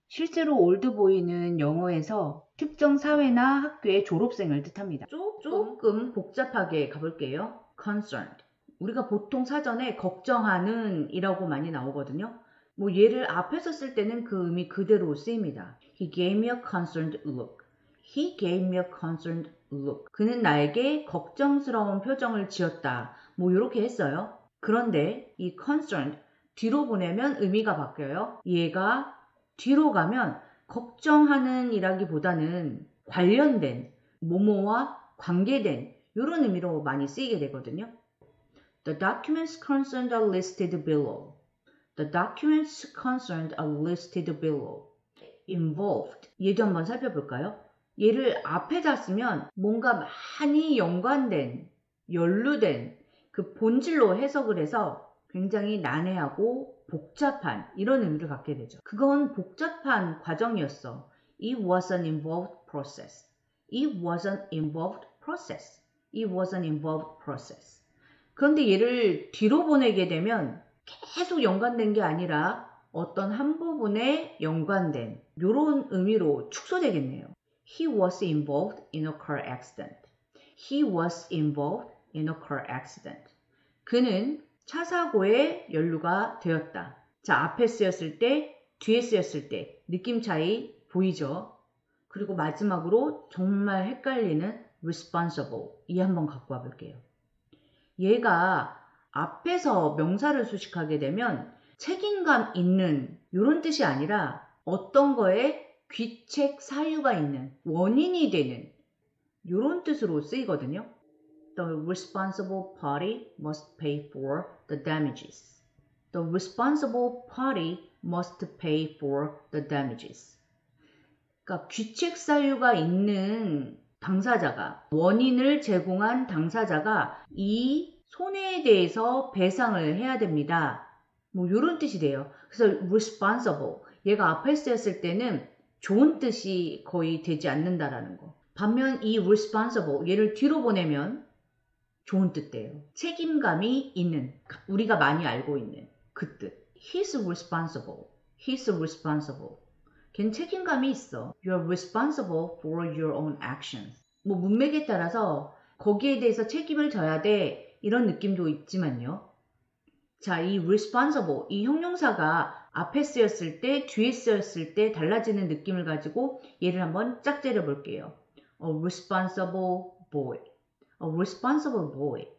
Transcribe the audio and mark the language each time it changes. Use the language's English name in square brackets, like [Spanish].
[Korean] 실제로 올드보이는 영어에서 특정 사회나 학교의 졸업생을 뜻합니다. 조금 복잡하게 가볼게요. [English] concerned. [Korean] 우리가 보통 사전에 걱정하는 이라고 많이 나오거든요. 뭐 얘를 앞에서 쓸 때는 그 의미 그대로 쓰입니다. [English] He gave me a concerned look. He gave me a concerned look. [Korean] 그는 나에게 걱정스러운 표정을 지었다. 뭐 이렇게 했어요. 그런데 이 concerned 뒤로 보내면 의미가 바뀌어요. 얘가 뒤로 가면 걱정하는 이라기보다는 관련된, 뭐뭐와 관계된 이런 의미로 많이 쓰이게 되거든요. [English] The documents concerned are listed below. The documents concerned are listed below. [Korean] Involved. 얘도 한번 살펴볼까요? 얘를 앞에다 쓰면 뭔가 많이 연관된, 연루된 그 본질로 해석을 해서 굉장히 난해하고 복잡한 이런 의미를 갖게 되죠. 그건 복잡한 과정이었어. [English] It was an involved process. It was an involved process. It was an involved process. [Korean] 그런데 얘를 뒤로 보내게 되면 계속 연관된 게 아니라 어떤 한 부분에 연관된 이런 의미로 축소되겠네요. [English] He was involved in a car accident. He was involved in a car accident. [Korean] 그는 차 사고에 연루가 되었다. 자, 앞에 쓰였을 때, 뒤에 쓰였을 때 느낌 차이 보이죠? 그리고 마지막으로 정말 헷갈리는 responsible. 이 한번 갖고 와볼게요. 얘가 앞에서 명사를 수식하게 되면 책임감 있는 이런 뜻이 아니라 어떤 거에 귀책 사유가 있는 원인이 되는 이런 뜻으로 쓰이거든요. [English] The responsible party must pay for the damages. The responsible party must pay for the damages. [Korean] 그러니까 귀책 사유가 있는 당사자가, 원인을 제공한 당사자가 이 손해에 대해서 배상을 해야 됩니다. 뭐 이런 뜻이 돼요. 그래서 responsible, 얘가 앞에 쓰였을 때는 좋은 뜻이 거의 되지 않는다라는 거. 반면 이 responsible, 얘를 뒤로 보내면 좋은 뜻 돼요. 책임감이 있는, 우리가 많이 알고 있는 그 뜻. [English] He's responsible. He's responsible. [Korean] 걔는 책임감이 있어. [English] You're responsible for your own actions. [Korean] 뭐 문맥에 따라서 거기에 대해서 책임을 져야 돼. 이런 느낌도 있지만요. 자, 이 responsible, 이 형용사가 앞에 쓰였을 때, 뒤에 쓰였을 때 달라지는 느낌을 가지고 얘를 한번 짝재려 볼게요. [English] A responsible boy. A responsible boy.